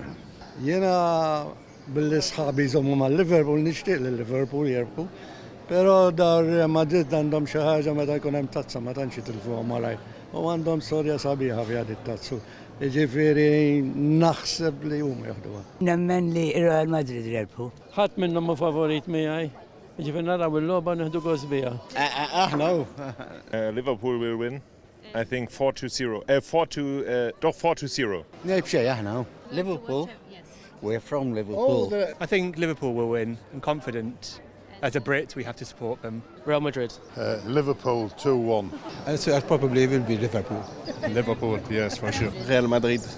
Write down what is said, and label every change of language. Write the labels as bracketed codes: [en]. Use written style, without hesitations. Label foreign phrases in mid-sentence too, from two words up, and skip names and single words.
[mt] Jena billi sħabi jżommu ma' Liverpool nixtieq li Liverpool jirpu, però dar Real Madrid għandhom xi ħaġa meta jkun hemm tazza ma tantx jitilfuhom malaj. U għandhom storja sabiħa fi għad it-tazzu. Ġifieri naħseb li huma jaħduha. Nemmen li Real Madrid jirpu. Ħadd minnhom ma favorit miegħi. Ġifieri naraw il-logħba neħdu gost biha. Aħna hu. [en] Liverpool will win. I think 4-0. 4-0. [mt] Ngħid xejn aħna hu. [en] Liverpool? We're from Liverpool. I think Liverpool will win. I'm confident. As a Brit, we have to support them. Real Madrid. Liverpool 2-1. Probably will be Liverpool. Liverpool, yes, for sure. Real Madrid.